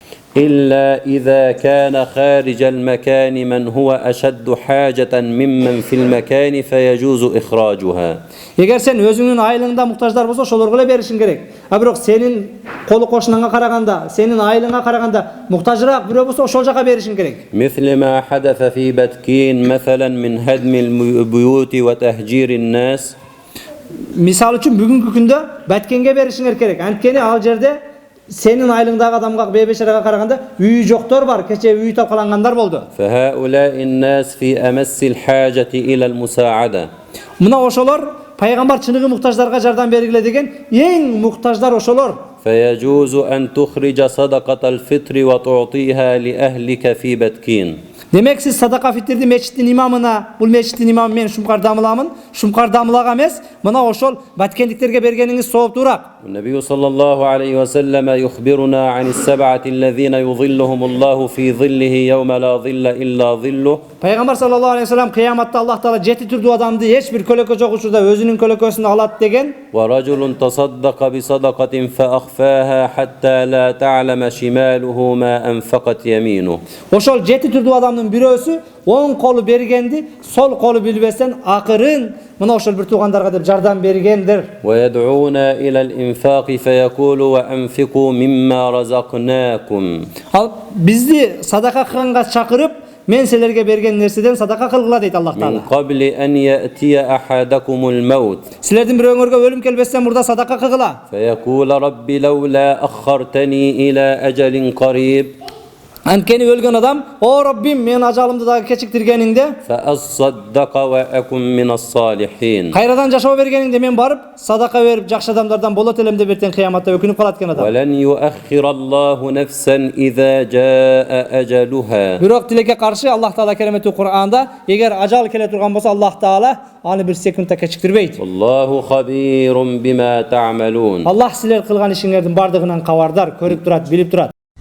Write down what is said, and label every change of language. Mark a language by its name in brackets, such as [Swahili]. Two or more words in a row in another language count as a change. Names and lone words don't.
[Arabic] إلا إذا كان خارج المكان من هو أشد حاجة ممن في المكان فيجوز إخراجها. [Kyrgyz] Егер сен өзүңнүн айылыңда муктаждар болсо, ошолорго эле беришиң керек. А бирок сенин колу кошунаңа караганда, сенин айылыңа караганда муктажыраак бирөө болсо, ошол жака беришиң керек. [Arabic] مثل ما حدث في بتكين مثلا من هدم البيوت وتهجير الناس. [Kyrgyz] Мисалы үчүн бүгүнкү күндө Баткенге беришиңер керек. Анткени ал жерде сенин айылыңдагы адамга, бейбешарага караганда үйү жоктор бар, кече үйү талкалангандар болду. [Arabic] فهؤلاء الناس في أمس الحاجة إلى المساعدة. [Kyrgyz] Мына ошолор пайгамбар чыныгы муктаждарга жардам бергиле деген эң муктаждар ошолор. [Arabic] فيجوز أن تخرج صدقة الفطر وتعطيها لأهلك في بتكين. [Kyrgyz] Демек сиз садака фитрди мечиттин имамына, бул мечиттин имамы мен Шумкар дамыламын, Шумкар дамылага эмес, мына ошол баткендиктерге бергениңиз сооптуураак. [Arabic] النبي صلى الله عليه وسلم يخبرنا عن السبعة الذين يظلهم الله في ظله يوم لا ظل إلا ظله. [Kyrgyz] Пайгамбар [Arabic] صلى الله عليه وسلم [Kyrgyz] кыяматта Аллах таала жети түрдүү адамды эч бир көлөкө жок учурда өзүнүн көлөкөсүнө алат деген. [Arabic] ورجل تصدق بصدقة فأخفاها حتى لا تعلم شماله ما أنفقت يمينه. [Kyrgyz] Ошол жети түрдүү адамдын бирөөсү оң колу бергенди, сол колу билбестен акырын мына ошол бир туугандарга деп жардам бергендир. [Arabic] ويدعون إلى الإنفاق فيقول وأنفقوا مما رزقناكم. [Kyrgyz] Ал бизди садака кылганга чакырып, мен силерге берген нерседен садака кылгыла дейт Аллах [Arabic] من [Kyrgyz] таала. [Arabic] قبل أن يأتي أحدكم الموت [Kyrgyz] Силердин бирөөңөргө өлүм келбестен мурда садака кылгыла. [Arabic] فيقول رب لولا أخرتني إلى أجل قريب [Kyrgyz] Анткени өлгөн адам, о Раббим, мен ажалымды дагы кечиктиргениңде, [Arabic] فأصدق وأكن من الصالحين. [Kyrgyz] кайрадан жашоо бергениңде мен барып садака берип жакшы адамдардан болот элем деп эртең кыяматта өкүнүп калат экен адам. [Arabic] ولن يؤخر الله نفسا إذا جاء أجلها. [Kyrgyz] Бирок тилекке каршы Аллах таала кереметтүү Кур'анда, эгер ажал келе турган болсо Аллах таала аны бир секундта кечиктирбейт. [Arabic] والله خبير بما تعملون. [Kyrgyz] Аллах силер кылган ишиңердин бардыгынан кабардар, көрүп турат, билип турат.